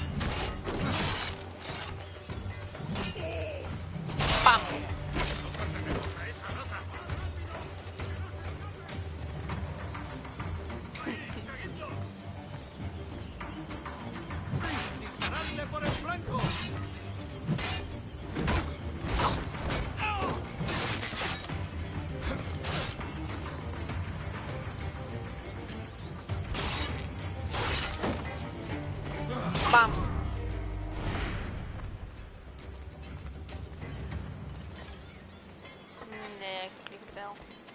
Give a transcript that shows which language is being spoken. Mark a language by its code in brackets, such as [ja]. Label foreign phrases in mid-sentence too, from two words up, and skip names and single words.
[es] Bam! ¡Disparadle por el flanco! Bam! [nl] Nee, ik heb liever de bijl.